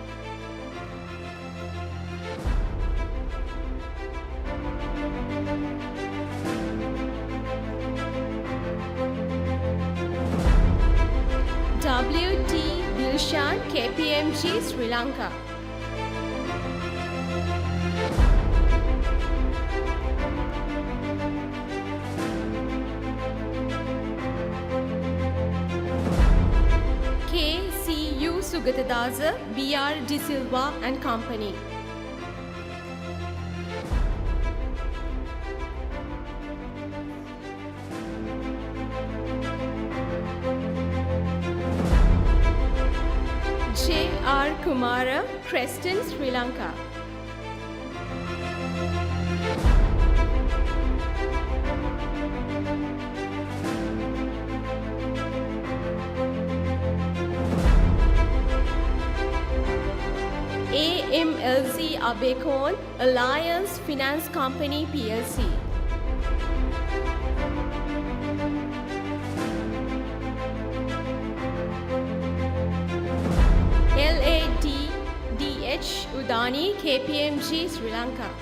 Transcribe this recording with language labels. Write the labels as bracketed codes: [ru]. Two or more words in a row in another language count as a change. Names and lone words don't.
[en] WT Dilshan, KPMG Sri Lanka. KCU Sugatadasa, BR De Silva and Company. J.R. Kumara, Creston, Sri Lanka. AMLZ Abekon, Alliance Finance Company PLC. LADDH Udani, KPMG Sri Lanka.